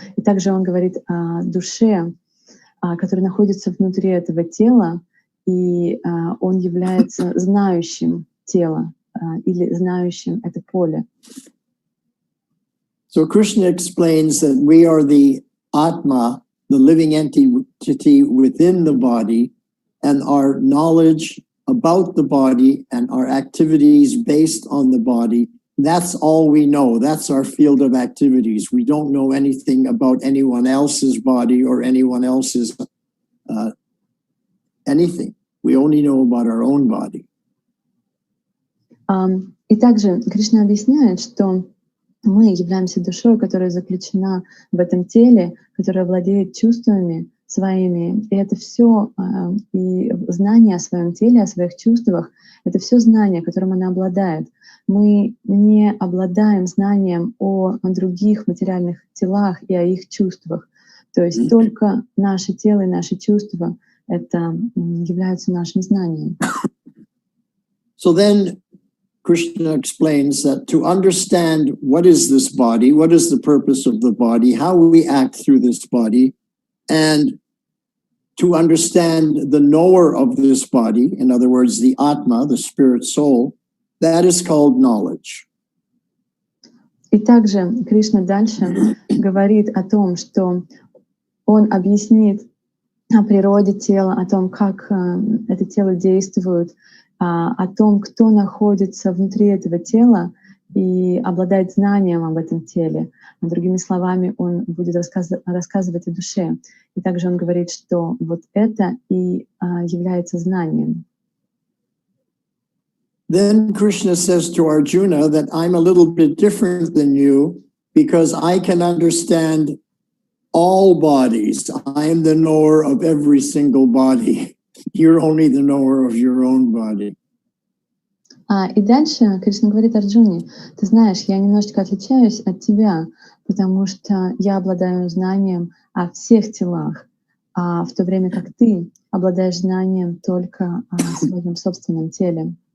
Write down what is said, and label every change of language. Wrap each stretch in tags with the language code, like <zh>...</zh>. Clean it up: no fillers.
<ru>И также он говорит о душе, которая находится внутри этого тела, и он является знающим тело или знающим это поле.</ru> <en>So Krishna explains that we are the Atma, the living entity within the body, and our knowledge about the body and our activities based on the body that's all we know. That's our field of activities. We don't know anything about anyone else's body or anyone else's anything. We only know about our own body.</en> <ru>И также Кришна объясняет, что мы являемся душой, которая заключена в этом теле, которая владеет чувствами своими. И это все, и знание о своем теле, о своих чувствах, это все знание, которым она обладает. Мы не обладаем знанием о других материальных телах и о их чувствах. То есть только наше тело и наши чувства — это являются нашим знанием.</ru> <en>So then Krishna explains that to understand what is this body, what is the purpose of the body, how we act through this body, and to understand the knower of this body, in other words, the Atma, the spirit soul, that is called knowledge.</en> <ru>И также Кришна дальше говорит о том, что он объяснит о природе тела, о том, как это тело действует, о том, кто находится внутри этого тела и обладает знанием об этом теле. Другими словами, он будет рассказывать о душе. И также он говорит, что вот это и является знанием.</ru> <en>Then Krishna says to Arjuna that I'm a little bit different than you because I can understand all bodies. I am the knower of every single body. You're only the knower of your own body.</en> <ru>И дальше Кришна говорит Арджуне: ты знаешь, я немножечко отличаюсь от тебя, потому что я обладаю знанием о всех телах, в то время как ты обладаешь знанием только о своем собственном теле.</ru>